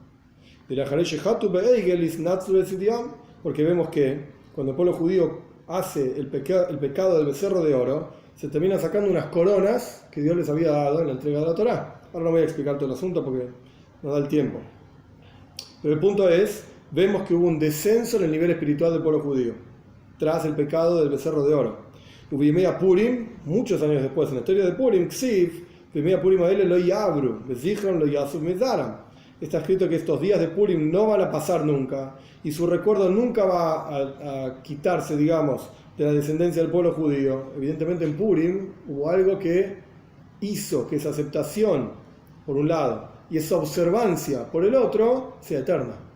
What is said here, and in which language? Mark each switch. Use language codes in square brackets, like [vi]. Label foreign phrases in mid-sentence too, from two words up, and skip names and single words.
[es] Porque vemos que cuando el pueblo judío hace el pecado del becerro de oro, se termina sacando unas coronas que Dios les había dado en la entrega de la Torá. Ahora no voy a explicar todo el asunto porque no da el tiempo. Pero el punto es, vemos que hubo un descenso en el nivel espiritual del pueblo judío tras el pecado del becerro de oro. [he] וימי הפורים, [es] muchos años después, en la historia de Purim, [he] כתיב וימי הפורים האלה לא יעברו וזכרם לא יסוף מזרעם. [es] Está escrito que estos días de Purim no van a pasar nunca y su recuerdo nunca va a quitarse, digamos, de la descendencia del pueblo judío. Evidentemente en Purim hubo algo que hizo que esa aceptación, por un lado, y esa observancia, por el otro, sea eterna.